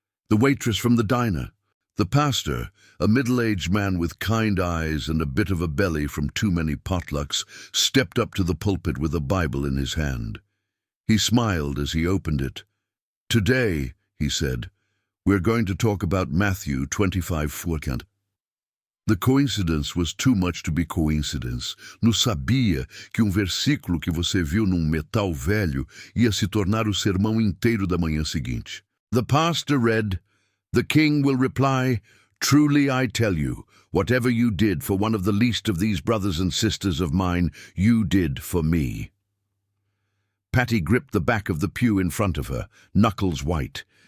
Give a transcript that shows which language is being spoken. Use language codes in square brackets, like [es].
[en] The waitress from the diner. The pastor, a middle-aged man with kind eyes and a bit of a belly from too many potlucks, stepped up to the pulpit with a Bible in his hand. He smiled as he opened it. "Today," he said, "we're going to talk about Matthew 25:4. The coincidence was too much to be coincidence. [pt] Não sabia que versículo que você viu num metal velho ia se tornar o sermão inteiro da manhã seguinte. [en] The pastor read, "The king will reply, 'Truly I tell you, whatever you did for one of the least of these brothers and sisters of mine, you did for me.'" Patty gripped the back of the pew in front of her, knuckles white.